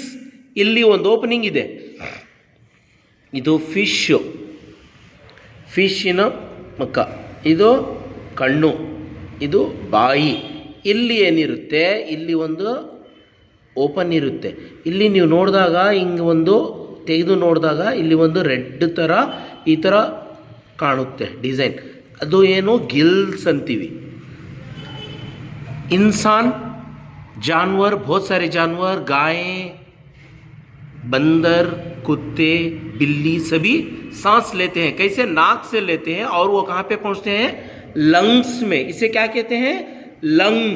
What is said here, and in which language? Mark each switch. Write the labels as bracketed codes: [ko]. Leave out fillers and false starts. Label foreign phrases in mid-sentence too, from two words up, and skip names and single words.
[kn] ಇಲ್ಲಿ ಒಂದು ಓಪನಿಂಗ್ ಇದೆ, ಇದು ಫಿಶ್ಶಿನ ಮುಖ, ಇದು ಕಣ್ಣು, ಇದು ಬಾಯಿ. ಇಲ್ಲಿ ಏನಿರುತ್ತೆ, ಇಲ್ಲಿ ಒಂದು ಓಪನ್ ಇರುತ್ತೆ. ಇಲ್ಲಿ ನೀವು ನೋಡಿದಾಗ ಹಿಂಗೆ ಒಂದು ತೆಗೆದು ನೋಡಿದಾಗ ಇಲ್ಲಿ ಒಂದು ರೆಡ್ ಥರ ಈ ಥರ ಕಾಣುತ್ತೆ ಡಿಸೈನ್, ಅದು ಏನು? ಗಿಲ್ಸ್ ಅಂತೀವಿ. [hi] इंसान, जानवर, बहुत सारे जानवर, गायें, बंदर, कुत्ते, बिल्ली सभी सांस लेते हैं. कैसे? नाक से लेते हैं और वो कहाँ पे पहुँचते हैं? लंग्स में. इसे क्या कहते हैं? लंग्स.